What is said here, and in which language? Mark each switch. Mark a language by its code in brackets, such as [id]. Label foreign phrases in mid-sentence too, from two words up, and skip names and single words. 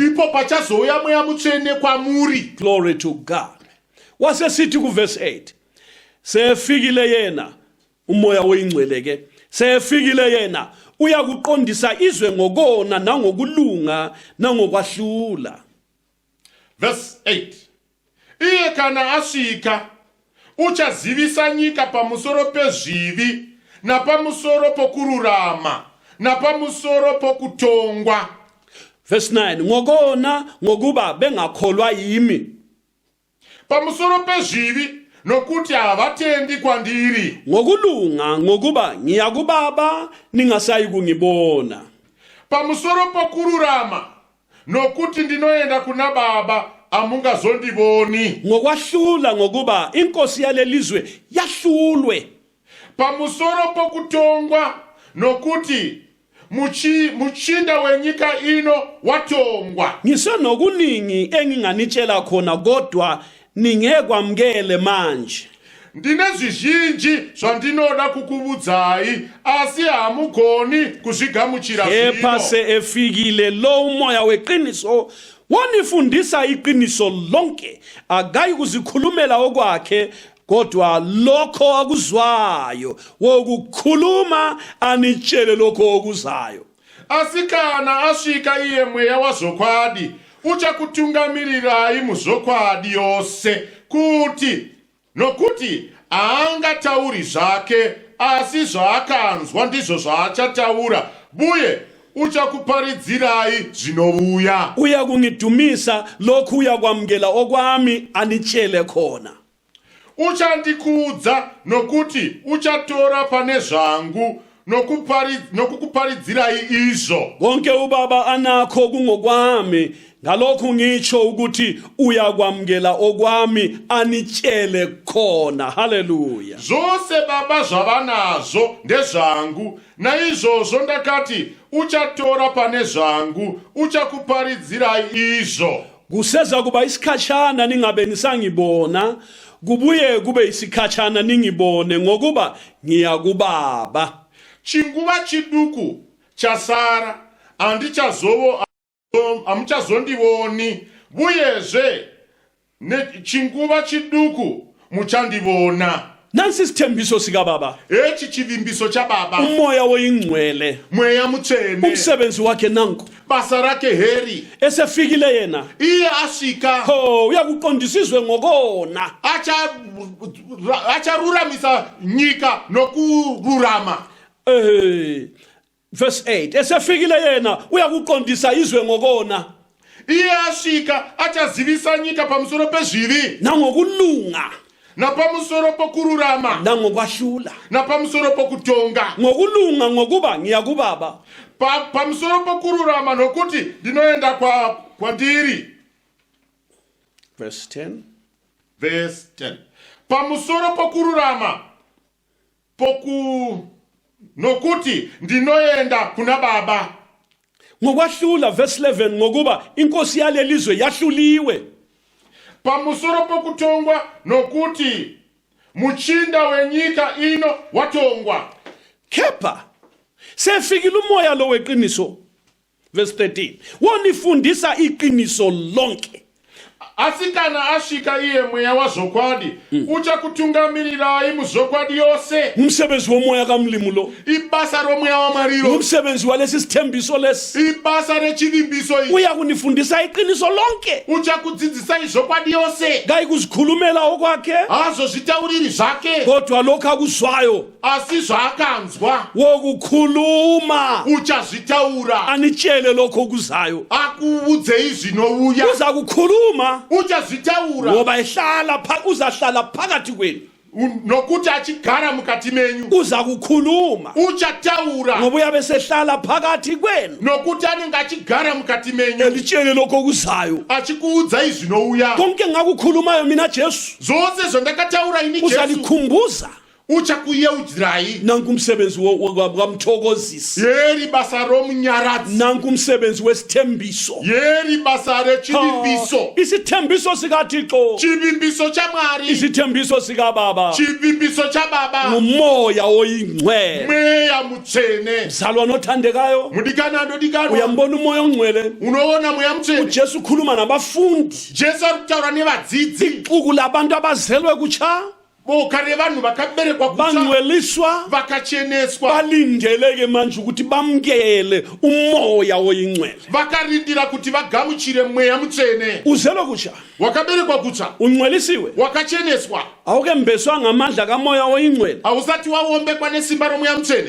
[sn] ndipo pachazouya mweya mutsvene kwamuri [en] glory to God [nd] wasesithi ku verse 8 sefikile yena umoya weingcwele ke sefikile yena uyakuqondisa izwe ngokona nangokulunga nangokwahlula [sn] verse 8 iye kana asvika uchazivisa nyika pamusoro pezvivi napamusoro pokururama napamusoro pokutongwa [nd] verse 9 ngokona ngokuba bengakholwa yimi [sn] pamusoro pezvivi nokuti havatendi kwandiri, [nd] ngokulunga ngokuba ngiya kuBaba ningasayi kungibona, [sn] pamusoro pokururama nokuti ndinoenda kuna Baba amungazondiboni, [nd] ngokwahlula ngokuba inkosi yalelizwe yahlulwe, [sn] pamusoro pokutongwa nokuti muchinda wenyika ino watongwa. [nd] ngisenokuningi enginganitshela khona kodwa ningekwamukele manje. [sn] Ndine zvizhinji zvandinoda kukubudzai asi hamugoni kuzvigamuchira [nd] Kepha [sn] zvino. [nd] sefikile lo umoya weqiniso wonifundisa iqiniso lonke, akayi kuzikhulumela okwakhe kodwa lokho akuzwayo, wokukhuluma anitshele lokho okuzayo. [sn] Asi kana asvika iye mweya wazvokwadi uchakutungamirirai muzvokwadi yose, nokuti haangatauri zvake asi zvaakanzwa ndizvo zvaachataura, uye uchakuparidzirai zvinouya. [nd] Uya kungidumisa lokhu uyakwamukela okwami anitshele khona. [sn] Uchandikudza nokuti uchatora pane zvangu nokukuparidzirai izvo. [nd] Konke uBaba anakho kungokwami, ngalokhu ngitsho ukuthi uyakwamukela okwami anitshele khona. Haleluya. [sn] Zvose Baba zvavanazvo ndezvangu, naizvozvo ndakati uchatora pane zvangu uchakuparidzirai izvo. [nd] Kuseza kuba isikhatshana ningabe nisangibona, kubuye kube isikhatshana ningibone ngokuba ngiya kuBaba. [sn] Chinguva chiduku chasara hamuchazondivoni, uyezve chinguva chiduku muchandivona. [nd] Nansi isithembiso sikaBaba, [sn] Echi chivimbiso chaBaba, [nd] umoya oyingcwele, [sn] mweya mutsvene, [nd] umsebenzi wakhe nanku. [sn] basa rake heri. [nd] Esefikile yena, [sn] Iye asvika [nd] uyakuqondisizwe ngokona. [sn] acharuramisa nyika nokururama. [nd] Verse 8, esefikile yena uyakuqondisa izwe ngokona [sn] Iye asvika achazivisa nyika pamusoro pezvivi [nd] nangokulunga [sn] napamusoro pokururama [nd] nangokwahlula. [sn] napamusoro pokutonga. [nd] Ngokulunga ngokuba ngiya kuBaba, [sn] Pamusoro pokururama nokuti ndinoenda kwandiri. verse 10, Verse 10. Pamusoro pokururama nokuti ndinoenda kuna Baba. [nd] ngokwahlula. Verse 11, ngokuba inkosi yalelizwe yahluliwe. [sn] Pamusoro pokutongwa nokuti muchinda wenyika ino watongwa. [nd] Kepha sefikile umoya lo weqiniso, verse 13, wonifundisa iqiniso lonke. [sn] Asi kana asvika iye mweya wazvokwadi uchakutungamirirai muzvokwadi yose. [nd] Umsebenzi womoya kaMlimu lo, [sn] Ibasa romweya wamariro, [nd] umsebenzi walesi sithembiso lesi, [sn] ibasa rechivimbiso ichi. [nd] uya kunifundisa iqiniso lonke, [sn] Uchakudzidzisai zvokwadi yose, [nd] kayi kuzikhulumela okwakhe [sn] hazozvitauriri zvake [nd] kodwa lokhu akuzwayo, [sn] asi zvaakanzwa [nd] wokukhuluma [sn] uchazvitaura. [nd] anitshele lokho okuzayo. [sn] Akuudzei zvinouya, [nd] Uza kukhuluma [sn] uchazvitaura, [nd] ngoba uzahlala phakathi kwenu. [sn] nokuti achigara mukati menyu. [nd] Uza kukhuluma [sn] Uchataura, [nd] ngoba uyabe sehlala phakathi kwenu, [sn] nokuti anenge achigara mukati menyu, [nd] elitshele lokho okuzayo. [sn] achikuudzai zvinouya. [nd] Konke ngakukhulumayo mina Jesu [sn] Zvose zvandakataura ini Jesu [nd] uzalikhumbuza. [sn] uchakuyeudzirai. [nd] Nanku umsebenzi wamthokozisi, [sn] Yeri basa romunyaradzi, [nd] nanku umsebenzi wesithembiso. [sn] yeri basa rechivimbiso, [nd] Isithembiso sikaThixo, [sn] chivimbiso chaMwari, [nd] isithembiso sikaBaba, [sn] chivimbiso chaBaba, [nd] ngumoya oyingcwele. [sn] mweya mutsvene. [nd] Mzalwane othandekayo, [sn] Mudikana ndodikanwa, [nd] uyambona umoya ongcwele. [sn] unoona mweya mutsvene. [nd] uJesu ukhuluma nabafundi, [sn] Jesu ari kutaura nevadzidzi, [nd] ixuku labantu abazelwe kutsha, [sn] boka revanhu vakaberekwa kutsva [nd] bangcweliswa [sn] vakacheneswa [nd] balindeleke manje ukuthi bamkele umoya oyingcwele [sn] vakarindira kuti vagamuchire mweya mutsvene. [nd] uzelwe kusha [sn] Wakaberekwa kutsva [nd] ungcwelisiwe [sn] wakacheneswa [nd] awukembeswa ngamandla kamoya oyingcwele [sn] hausati waombekwa nesimba romweya mutsvene